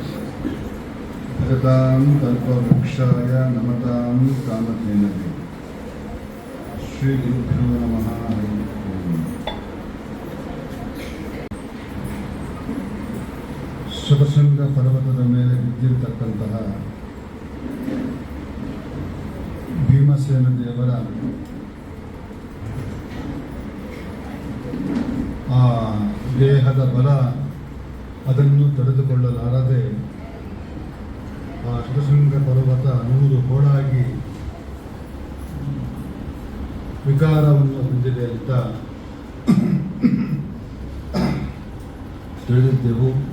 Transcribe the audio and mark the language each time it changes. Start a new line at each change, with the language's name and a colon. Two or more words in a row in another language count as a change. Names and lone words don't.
Sanskrit: भजतां कल्पवृक्षाय नमतां कामधेनवे. श्रीगुरुभ्यो नमः. हरि ओम्.
Kannada: ಶತಶೃಂಗ ಪರ್ವತದ ಮೇಲೆ ಬಿದ್ದಿರತಕ್ಕಂತಹ ಭೀಮಸೇನ ದೇವರ ಆ ದೇಹದ ಬಲ ಅದನ್ನು ತಡೆದುಕೊಳ್ಳಲಾರದೆ ಆ ಶತಶೃಂಗ ಪರ್ವತ 100 ಹೋಳಾಗಿ ವಿಕಾರವನ್ನು ಹೊಂದಿದೆ ಅಂತ ತಿಳಿದಿದ್ದೆವು.